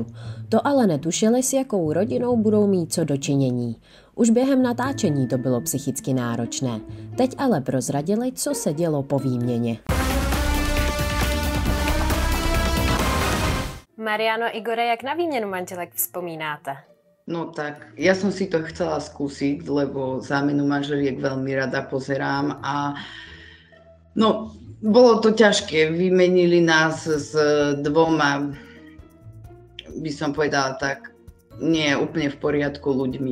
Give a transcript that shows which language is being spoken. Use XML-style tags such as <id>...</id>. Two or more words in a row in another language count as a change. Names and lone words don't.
<cs>To ale netušili, s jakou rodinou budou mít co dočinění. Už během natáčení to bylo psychicky náročné. Teď ale prozradili, co se dělo po výměně. Mariano, Igore, jak na výměnu manželek vzpomínáte?</cs> <sk>No tak, ja som si to chcela skúsiť, lebo zámenu manželiek veľmi rada pozerám a no, bolo to ťažké. Vymenili nás s dvoma, by som povedala tak, nie úplne v poriadku ľuďmi.</sk>